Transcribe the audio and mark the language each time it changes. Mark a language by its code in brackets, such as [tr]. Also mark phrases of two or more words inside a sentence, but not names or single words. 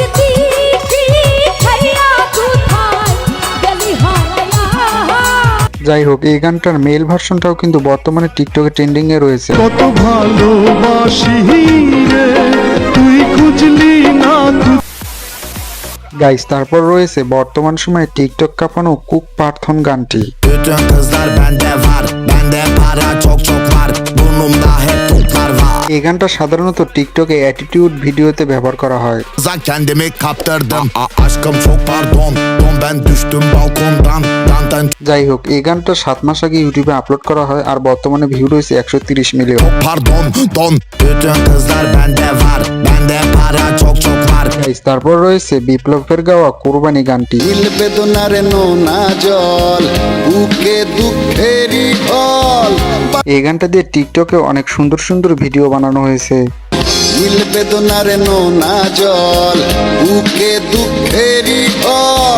[bn] যাই হোক, এই গানটার মেল ভার্সনটাও কিন্তু বর্তমানে টিকটকে ট্রেন্ডিং এ রয়েছে। কত ভালোবাসি রে তুই খুঁজলি না। গাইস তারপর রয়েছে বর্তমান সময়ে টিকটক কাঁপানো কুক পার্থন গানটি। [tr] Bütün kızlar bende var Bende para çok çok var Burnumda hep toplar var [bn] এই গানটা সাধারণত টিকটকে অ্যাটিটিউড ভিডিওতে ব্যবহার করা হয়। [tr] Kendimi kaptırdım Aşkım çok pardon ben düştüm balkondan Dandan [bn] যাই হোক, এই গানটা 7 মাস আগে ইউটিউবে আপলোড করা হয় আর বর্তমানে ভিউ রয়েছে 130 মিলিয়ন। [tr] çok pardon Bütün kızlar bende var Bende para çok çok var [bn] গাইস তারপর রয়েছে বিপ্লবের গাওয়া কুরবানি গানটি। দিল বেদনারে নোনা জল বুকে দুঃখেরই ঢল। এই গানটা দিয়ে টিকটকে অনেক সুন্দর সুন্দর ভিডিও বানানো হয়েছে। দিল বেদনারে নোনা জল বুকে দুঃখেরই ঢল।